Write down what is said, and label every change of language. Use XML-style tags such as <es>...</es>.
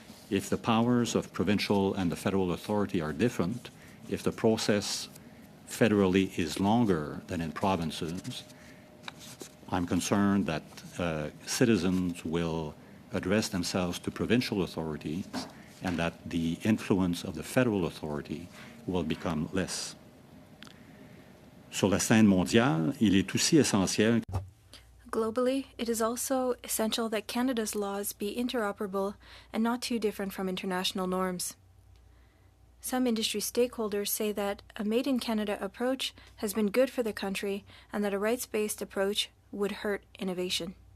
<en>If the powers of provincial and the federal authority are different, if the process federally is longer than in provinces, I'm concerned that citizens will address themselves to provincial authorities and that the influence of the federal authority will become less.</en> <fr>Sur la scène mondiale, il est aussi essentiel.</fr> <en>Globally, it is also essential that Canada's laws be interoperable and not too different from international norms. Some industry stakeholders say that a made-in-Canada approach has been good for the country and that a rights-based approach would hurt innovation.</en>